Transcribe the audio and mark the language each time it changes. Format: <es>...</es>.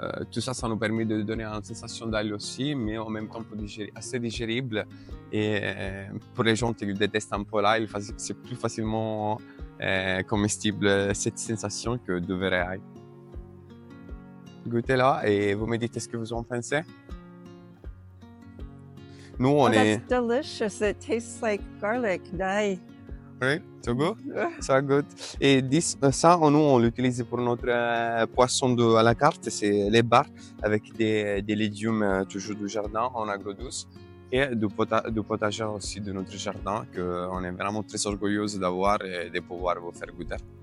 <fr>Tout ça, ça nous permet de donner une sensation d'ail aussi, mais en même temps assez digérible. Et pour les gens qui détestent un peu l'ail, c'est plus facilement comestible cette sensation que de vrai ail. Goûtez-la et vous me dites ce que vous en pensez. Nous, on est...</fr> <en>That's delicious. It tastes like garlic dye.</en> <fr>Oui,</fr> <en>so good. So good.</en> <fr>Et ça, nous, on l'utilise pour notre poisson à la carte. C'est les bars avec des légumes toujours du jardin en agro-douce et du potager aussi de notre jardin qu'on est vraiment très orgueilleuse d'avoir et de pouvoir vous faire goûter.</fr>